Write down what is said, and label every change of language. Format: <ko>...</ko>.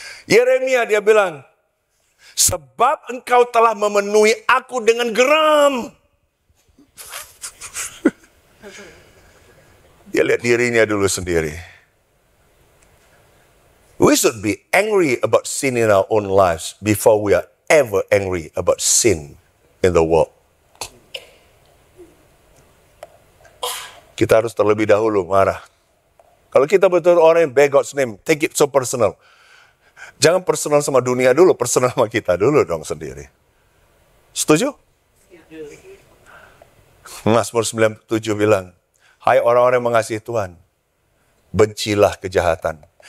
<id>Yeremia dia bilang, sebab engkau telah memenuhi aku dengan geram. Dia lihat dirinya dulu sendiri.</id> <en>We should be angry about sin in our own lives before we are ever angry about sin in the world.</en> <id>Kita harus terlebih dahulu marah. Kalau kita betul orang yang</id> <en>beg God's name, take it so personal.</en> <id>Jangan personal sama dunia dulu, personal sama kita dulu dong sendiri. Setuju? Mazmur 97 bilang, hai orang-orang yang mengasihi Tuhan, bencilah kejahatan.</id>